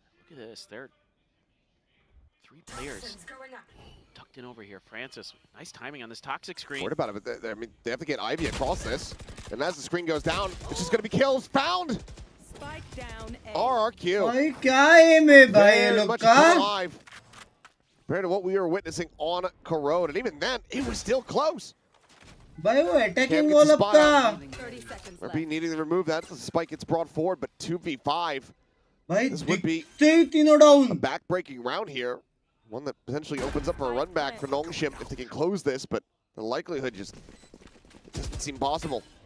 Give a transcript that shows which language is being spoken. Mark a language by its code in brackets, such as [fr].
[en] Look at this, they're 3 players tucked in over here. Francis, nice timing on this toxic screen. What about it? I mean, they have to get Ivy across this. And as the screen goes down, it's just going to be kills found. Spike down A. RRQ. [hi] भाई क्या aim है भाई ये लोग का? [en] Compared to what we were witnessing on Corrode, and even then, it was still close. [hi] भाई वो attacking wall up था. [en] RP needing to remove that. The spike gets brought forward, but 2v5. [hi] भाई [en] This would be [hi] तीनों down. [en] a back-breaking round here. One that potentially opens up for a run back for Nongshim if they can close this, but the likelihood just doesn't seem possible.